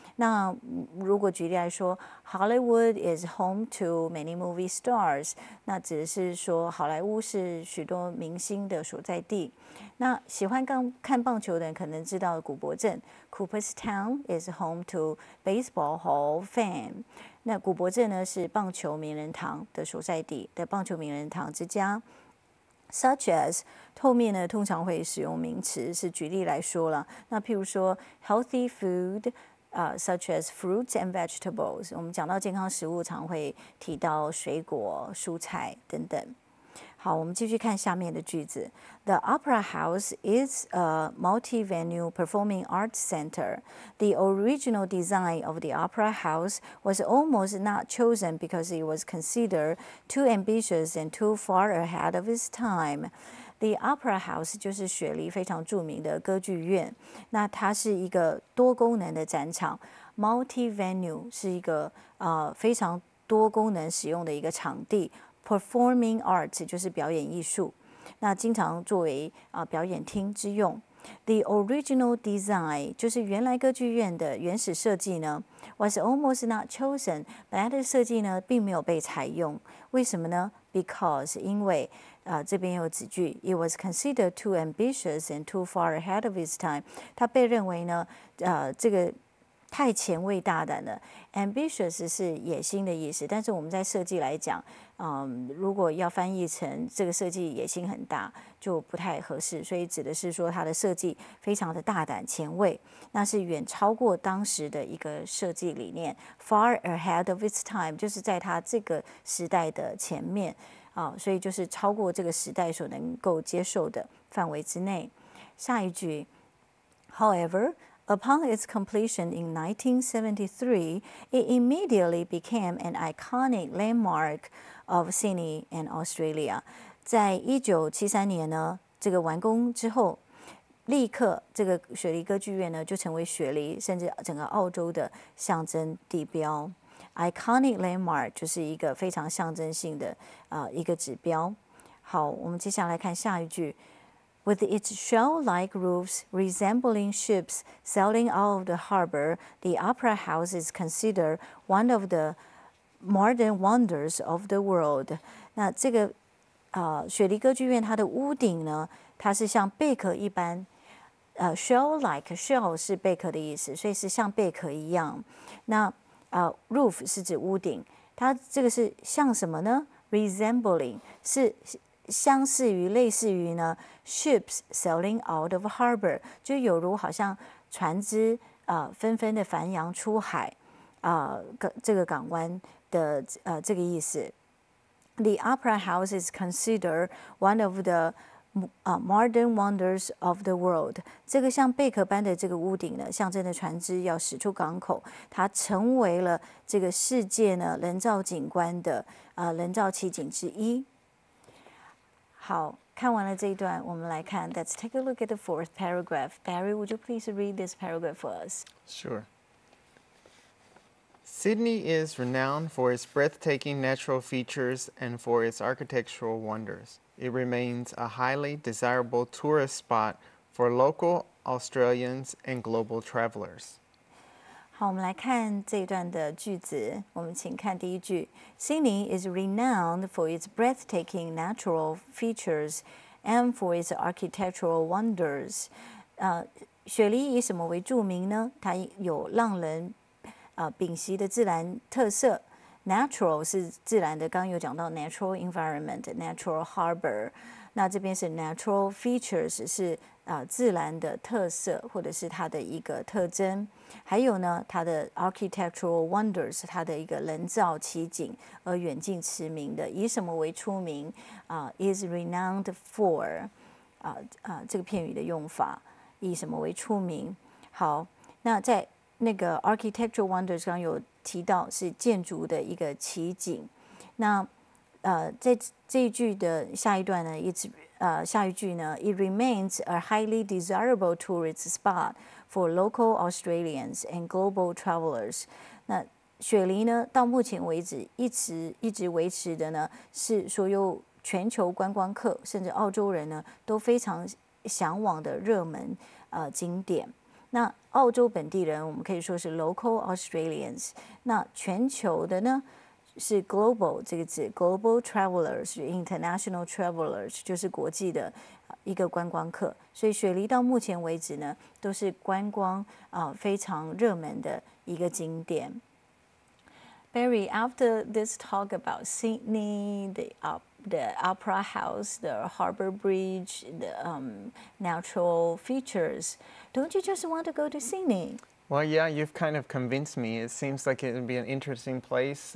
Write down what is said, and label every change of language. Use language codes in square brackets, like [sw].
[zh] 那如果举例来说 ， [en] Hollywood is home to many movie stars， [zh] 那指的是说好莱坞是许多明星的所在地。那喜欢看棒球的人可能知道古柏镇 ， [en] Cooperstown is home to baseball hall of fame。 [zh] 那古柏镇呢是棒球名人堂的所在地的棒球名人堂之家。 Such as 后面呢通常会使用名词，是举例来说了。那譬如说 healthy food。 [en] such as fruits and vegetables， [zh] 我们讲到健康食物，常会提到水果、蔬菜等等。好，我们继续看下面的句子。 [en] The Opera House is a multi-venue performing arts center. The original design of the Opera House was almost not chosen because it was considered too ambitious and too far ahead of its time. [zh] The Opera House 就是雪梨非常著名的歌剧院，那它是一个多功能的展场 ，multi-venue 是一个非常多功能使用的一个场地 ，performing arts 就是表演艺术，那经常作为表演厅之用。 [en] The original design [zh] 就是原来歌剧院的原始设计呢 ， [en] was almost not chosen， [zh] 本来的设计呢并没有被采用，为什么呢 ？Because 因为这边有子句 ， [en] It was considered too ambitious and too far ahead of its time。 [zh] 它被认为呢，这个太前卫大胆了。 ambitious 是野心的意思，但是我们在设计来讲，如果要翻译成这个设计野心很大，就不太合适，所以指的是说它的设计非常的大胆前卫，那是远超过当时的一个设计理念。 [en] Far ahead of its time [zh] 就是在它这个时代的前面。所以就是超过这个时代所能够接受的范围之内。下一句 [en] ，However, upon its completion in 1973, it immediately became an iconic landmark of Sydney and Australia. [zh] 在1973年呢，这个完工之后，立刻这个雪梨歌剧院呢就成为雪梨甚至整个澳洲的象征地标。 Iconic landmark 就是一个非常象征性的一个指标。好，我们接下来看下一句。 [en] With its shell-like roofs resembling ships sailing out of the harbor, the Opera House is considered one of the modern wonders of the world. [zh] 那这个雪梨歌剧院它的屋顶呢，它是像贝壳一般。 shell-like shell 是贝壳的意思，所以是像贝壳一样。那roof 是指屋顶，它这个是像什么呢 ？Resembling 是相似于、类似于呢 ， [en] ships sailing out of harbor， [zh] 就有如好像船只纷纷的繁洋出海这个港湾的这个意思。 [en] The Opera House is considered one of the modern wonders of the world。 [zh] 这个像贝壳般的这个屋顶呢，象征的船只要驶出港口，它成为了这个世界呢人造景观的人造奇景之一。好，看完了这一段，我们来看 [en] Let's take a look at the fourth paragraph. Barry, would you please read this paragraph for us? Sure. Sydney is renowned for its breathtaking natural features and for its architectural wonders. It remains a highly desirable tourist spot for local Australians and global travelers. [zh] 好，我们来看这一段的句子。我们请看第一句 [en] ：Sydney is renowned for its breathtaking natural features and for its architectural wonders. [zh] 雪梨以什么为著名呢？它有让人屏息的自然特色。 Natural 是自然的，刚刚有讲到 natural environment、natural harbor。那这边是 natural features 是自然的特色或者是它的一个特征。还有呢，它的 architectural wonders 它的一个人造奇景而远近驰名的。以什么为出名？ [en] is renowned for [zh] 这个片语的用法，以什么为出名？好，那在那个 architectural wonders 刚刚有提到是建筑的一个奇景。那在这一句的下一段呢，下一句呢 [en] ，It remains a highly desirable tourist spot for local Australians and global travelers。 [zh] 那雪梨呢，到目前为止一直维持的呢，是所有全球观光客甚至澳洲人呢都非常向往的热门景点。那澳洲本地人，我们可以说是 local Australians。那全球的呢，是 global 这个字 ，global travelers、international travelers 就是国际的一个观光客。所以雪梨到目前为止呢，都是观光非常热门的一个景点。 [en] Barry, after this talk about Sydney, the Opera House, the Harbour Bridge, the natural features, don't you just want to go to Sydney? Well, yeah, you've kind of convinced me. It seems like it would be an interesting place.